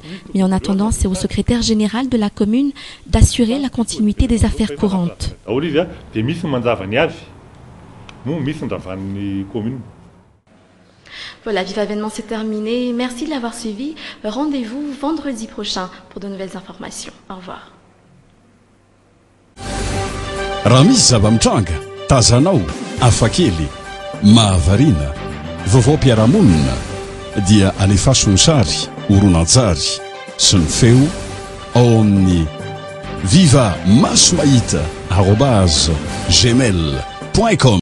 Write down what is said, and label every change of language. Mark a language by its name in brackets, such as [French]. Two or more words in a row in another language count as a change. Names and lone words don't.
[French] Mais en attendant, c'est au secrétaire général de la commune d'assurer la continuité des affaires courantes. Voilà, Viva Événement, c'est terminé. Merci de l'avoir suivi. Rendez-vous vendredi prochain pour de nouvelles informations. Au revoir. [Malagasy] Mahavarina, vaovao-piarahamonina dia alefaso ny sary horonantsary sy ny feo ao amin'ny viva maso mahita @gmail.com